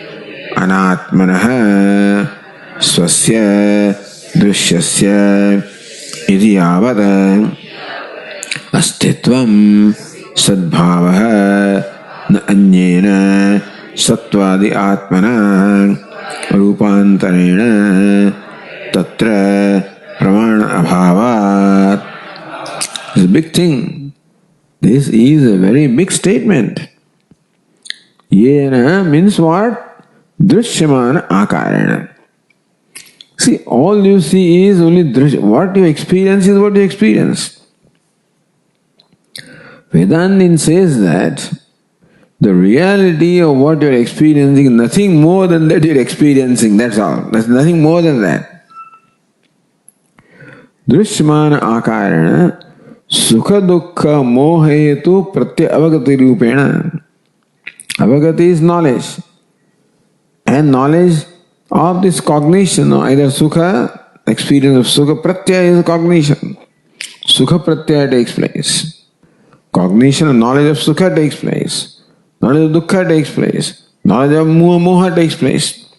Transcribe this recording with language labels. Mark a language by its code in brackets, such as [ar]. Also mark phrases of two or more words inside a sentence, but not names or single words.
[sa] Anatmanaha Swasya Drishyasya Iti Yavata Astitvam Sadbhavaha Na Anyena Sattvadi Atmana Rupantarena Tatra Pramana Abhavat. [en] It's a big thing. This is a very big statement. Yena means what? [sa] Drishyamana Akarena. [en] See, all you see is only what you experience is what you experience. Vedantin says that the reality of what you are experiencing is nothing more than that you are experiencing. That's all. There's nothing more than that. [sa] Drishyamana Akarena Sukha Dukkha Mohetu Pratyaya Avagati Rupena. [en] Avagati is knowledge. And knowledge of this cognition, either Sukha, experience of Sukha, Pratyaya is cognition. [sa] Sukha Pratyaya [en] takes place. Cognition and knowledge of Sukha takes place. Knowledge of Dukkha takes place. Knowledge of Moha takes place.